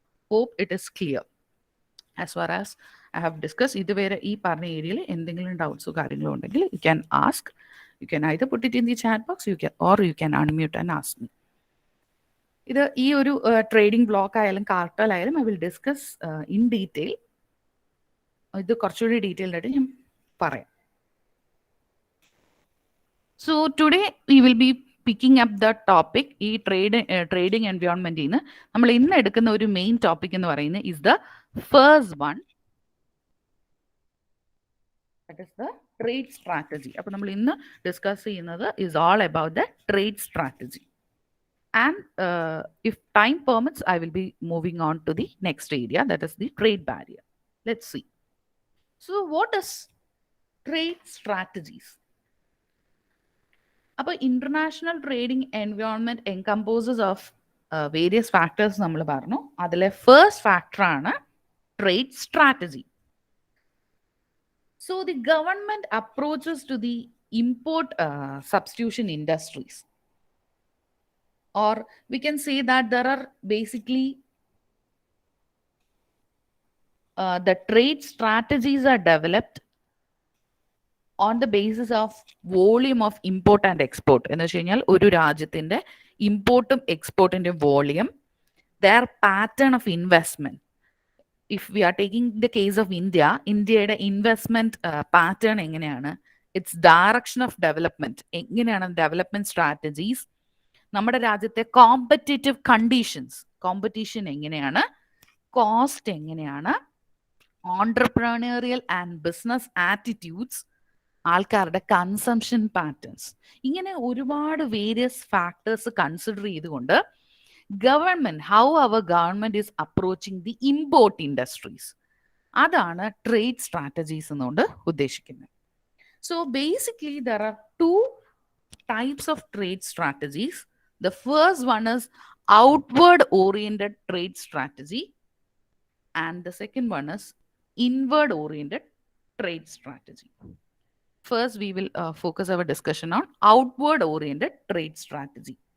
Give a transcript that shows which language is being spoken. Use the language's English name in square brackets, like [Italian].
[English] Hope it is clear as far as I have discussed. [Malayalam] ഇതുവരെ ഈ പറഞ്ഞ ഏരിയയിൽ എന്തെങ്കിലും ഡൗട്ട്സോ കാര്യങ്ങളോ ഉണ്ടെങ്കിൽ [English] you can ask. You can either put it in the chat box, or you can unmute and ask me. [Malayalam] ഇത് ഈ ഒരു ട്രേഡിംഗ് ബ്ലോക്ക് ആയാലും കാർട്ടൽ ആയാലും [English] I will discuss in detail. [Malayalam] ഇത് കുറച്ചുകൂടി ഡീറ്റെയിൽഡ് ആയിട്ട് ഞാൻ പറയാം. [English] So today we will be picking up the topic [Malayalam] ഈ ട്രേഡിംഗ് എൻവയോൺമെന്റിൽ നിന്ന് നമ്മൾ ഇന്ന് എടുക്കുന്ന ഒരു മെയിൻ ടോപ്പിക് എന്ന് പറയുന്നത് [English] is the first one, that is the trade strategy. [Malayalam] അപ്പോൾ നമ്മൾ ഇന്ന് ഡിസ്കസ് ചെയ്യുന്നത് [English] is all about the trade strategy. And if time permits, I will be moving on to the next area, that is the trade barrier. Let's see. So what is trade strategies? [Malayalam] അപ്പോൾ international trading environment എൻകമ്പോസസ് of various factors നമ്മൾ പറഞ്ഞു. അതിലെ first ഫാക്ടറാണ് trade strategy. [English] So the government approaches to the import substitution industries, or we can say that there are basically the trade strategies are developed on the basis of volume of import and export. [Malayalam] എന്ന് വെച്ച് കഴിഞ്ഞാൽ ഒരു രാജ്യത്തിന്റെ ഇമ്പോർട്ടും എക്സ്പോർട്ടിന്റെ volume, [English] their pattern of investment. If we are taking the case of India, [Malayalam] ഇന്ത്യയുടെ investment pattern എങ്ങനെയാണ്, [English] it's direction of development [Malayalam] എങ്ങനെയാണ്, development strategies, നമ്മുടെ രാജ്യത്തെ കോമ്പറ്റേറ്റീവ് കണ്ടീഷൻസ്, കോമ്പറ്റീഷൻ എങ്ങനെയാണ്, കോസ്റ്റ് എങ്ങനെയാണ്, ഓൺട്രപ്രണറിയൽ ആൻഡ് ബിസിനസ് ആറ്റിറ്റ്യൂഡ്സ്, ആൾക്കാരുടെ കൺസംഷൻ പാറ്റേൺസ്, ഇങ്ങനെ ഒരുപാട് വേരിയസ് ഫാക്ടേഴ്സ് കൺസിഡർ ചെയ്തുകൊണ്ട് government, [English] how our government is approaching the import industries, [Malayalam] അതാണ് ട്രേഡ് സ്ട്രാറ്റജീസ് എന്നുകൊണ്ട് ഉദ്ദേശിക്കുന്നത്. [English] So basically there are two types of trade strategies. The first one is outward oriented trade strategy, and the second one is inward oriented trade strategy. First, we will focus our discussion on outward oriented trade strategy.